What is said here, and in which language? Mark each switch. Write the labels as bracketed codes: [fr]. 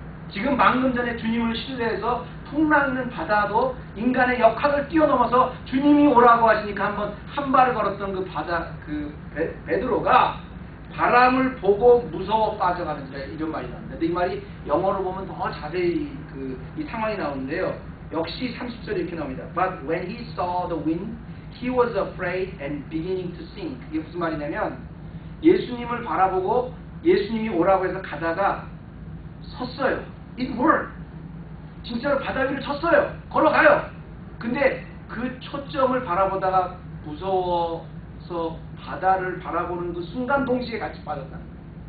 [ko] 지금 방금 전에 주님을 신뢰해서 풍랑있는 바다도 인간의 역학을 뛰어넘어서 주님이 오라고 하시니까 한번 한 발을 걸었던 그 바다, 그 베드로가 바람을 보고 무서워 빠져가는지라, 이런 말이 나옵니다. 근데 이 말이 영어로 보면 더 자세히 이 상황이 나오는데요. 역시 30절에 이렇게 나옵니다. [en] But when he saw the wind, he was afraid and beginning to sink. [ko] 이게 무슨 말이냐면, 예수님을 바라보고 예수님이 오라고 해서 가다가 섰어요. [en] It worked. [ko] 진짜로 바다 위를 쳤어요. 걸어가요. 근데 그 초점을 바라보다가 무서워서 바다를 바라보는 그 순간 동시에 같이 빠졌다는 거예요.